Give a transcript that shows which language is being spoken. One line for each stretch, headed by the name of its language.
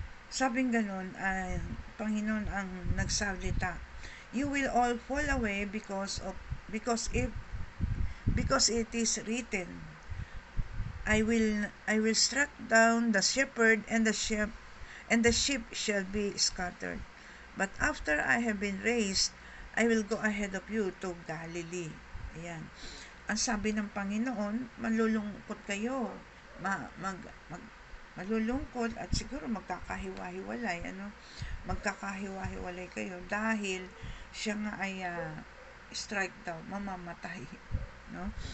Filipino: Sabing ganun, ay Panginoon ang nagsalita.
English: You will all fall away because it is written, I will strike down the shepherd, and the sheep shall be scattered. But after I have been raised, I will go ahead of you to Galilee.
Filipino: Ayan. Ang sabi ng Panginoon, malulungkot kayo. Ma, mag, mag, malulungkot at siguro magkakahiwa-hiwalay. Magkakahiwa-hiwalay kayo dahil siya nga ay strike daw, mamamatay. No?